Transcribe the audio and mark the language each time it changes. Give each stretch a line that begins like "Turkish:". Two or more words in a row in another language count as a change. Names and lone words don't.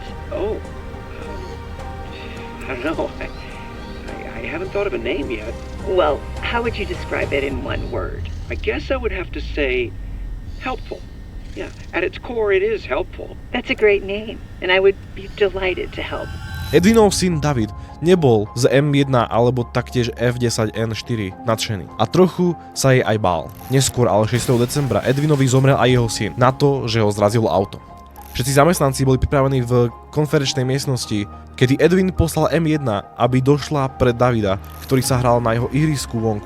English: Oh, I don't know. I haven't thought of a name yet. Well, how would you describe it in one word? I guess I would have to say helpful. Yeah, at its core it is helpful. That's a great name, and I would be delighted to help.
Slovak: Edwinov syn David nebol z M1 alebo taktiež F10N4 nadšený a trochu sa jej aj bál. Neskôr ale 6. decembra Edwinovi zomrel aj jeho syn na to, že ho zrazilo auto. Všetci zamestnanci boli pripravení v konferenčnej miestnosti, kedy Edwin poslal M1, aby došla pred Davida, ktorý sa hral na jeho ihrisku vonku.